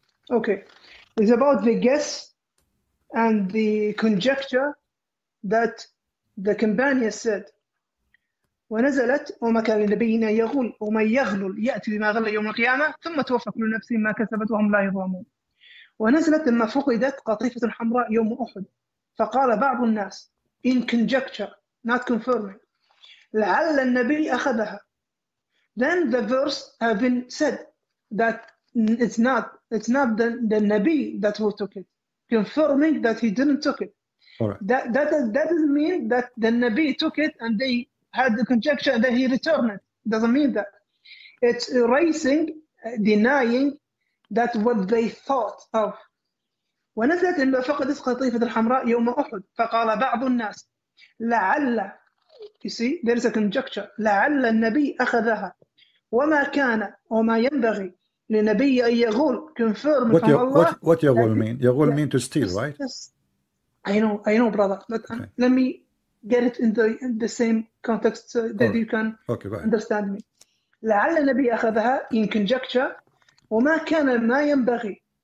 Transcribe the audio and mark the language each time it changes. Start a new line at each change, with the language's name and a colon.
English: Okay. It's about the guess and the conjecture that the companion said.
Arabic: ونزلت وما كان لنبي أن يغل ومن يغلل يأتي بما غل يوم القيامة ثم توفى كل نفس ما كسبت وهم لا يظلمون. ونزلت لما فقدت قطيفة حمراء يوم أحد فقال بعض الناس
English: in conjecture not confirming
Arabic: لعل النبي أخذها.
English: Then the verse have been said that it's not the Nabi that who took it, confirming that he didn't took it. All right. That doesn't mean that the Nabi took it and they had the conjecture and then he returned it. Doesn't mean that. It's erasing, denying that what they thought of.
Arabic: ونزلت إلا فقدت قطيفة الحمراء يوم أحد فقال بعض الناس لعل,
English: you see there is a conjecture,
Arabic: لعل النبي أخذها وما كان وما ينبغي لنبي أن يغول
English: confirm what from Allah. What يغول mean? يغول mean to steal, right? Yes. I know, brother, but okay. Let me get it in the same context so that you can understand me.
Arabic: لعل النبي أخذها
English: in conjecture
Arabic: وما كان ما ينبغي.